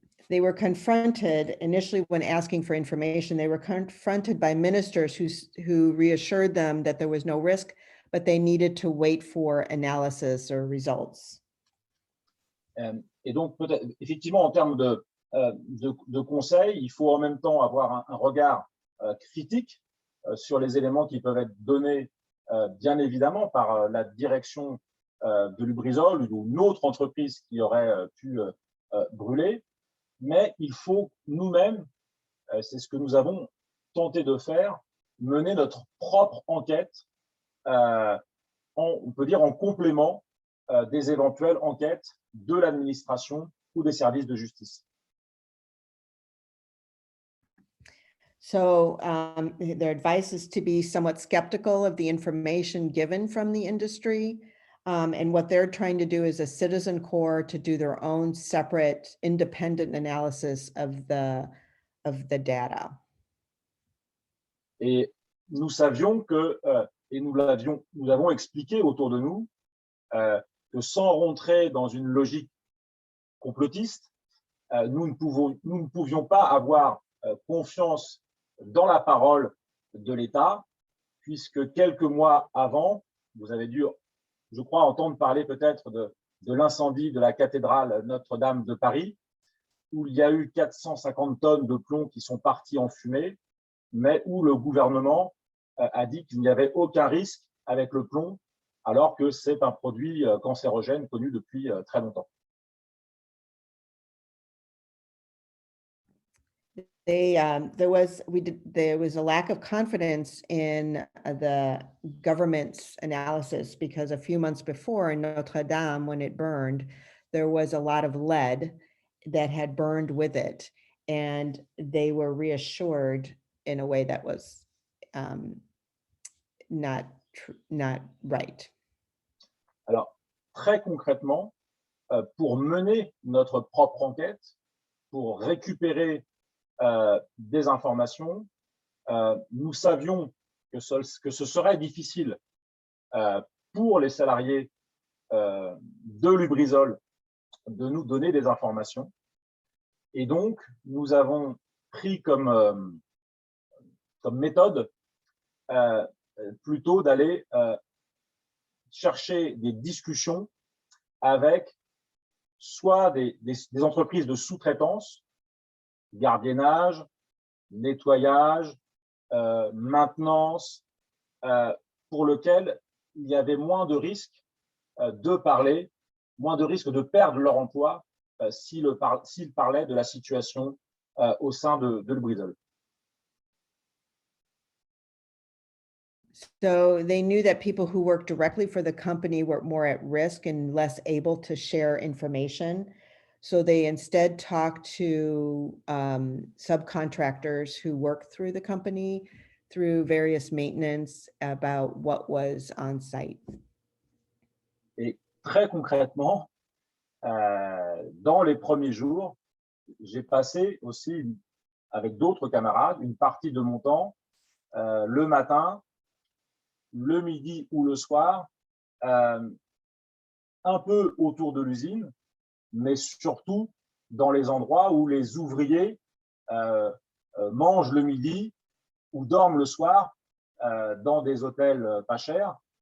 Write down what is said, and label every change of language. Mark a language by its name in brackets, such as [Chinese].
[English] They were confronted initially when asking for information, they were confronted by ministers who reassured them that there was no risk, but they needed to wait for analysis or results. [French] Et donc, peut-être, effectivement, en termes de conseils, il faut en même temps avoir un regard critique sur les éléments qui peuvent être donnés, bien évidemment, par la direction de Lubrizol ou une autre entreprise qui aurait pu brûler. Mais il faut nous-mêmes, c'est ce que nous avons tenté de faire, mener notre propre enquête, on peut dire en complément des éventuelles enquêtes de l'administration ou des services de justice. [English] So their advice is to be somewhat skeptical of the information given from the industry. And what they're trying to do is a citizen corps to do their own separate independent analysis of the data. [French] Et nous savions que, et nous avons expliqué autour de nous, que sans rentrer dans une logique complotiste, nous ne pouvions pas avoir confiance dans la parole de l'État, puisque quelques mois avant, vous avez dû, je crois, entendre parler peut-être de l'incendie de la cathédrale Notre-Dame de Paris, où il y a eu 450 tonnes de plomb qui sont parties en fumée, mais où le gouvernement a dit qu'il n'y avait aucun risque avec le plomb, alors que c'est un produit cancérogène connu depuis très longtemps. [English] There was a lack of confidence in the government's analysis because a few months before in Notre-Dame, when it burned, there was a lot of lead that had burned with it, and they were reassured in a way that was not right. [French] Alors, très concrètement, pour mener notre propre enquête, pour récupérer des informations, nous savions que ce serait difficile pour les salariés de Lubrizol de nous donner des informations. Et donc, nous avons pris comme méthode plutôt d'aller chercher des discussions avec soit des entreprises de sous-traitance, gardiennage, nettoyage, maintenance, pour lequel il y avait moins de risques de parler, moins de risques de perdre leur emploi s'ils parlaient de la situation au sein de Lubrizol. [English] So they knew that people who worked directly for the company were more at risk and less able to share information. So they instead talked to subcontractors who work through the company, through various maintenance, about what was on site. [French] Et très concrètement, dans les premiers jours, j'ai passé aussi avec d'autres camarades une partie de mon temps le matin, le midi ou le soir un peu autour de l'usine, mais surtout dans les endroits où les ouvriers mangent le midi ou dorment le soir dans des hôtels pas chers.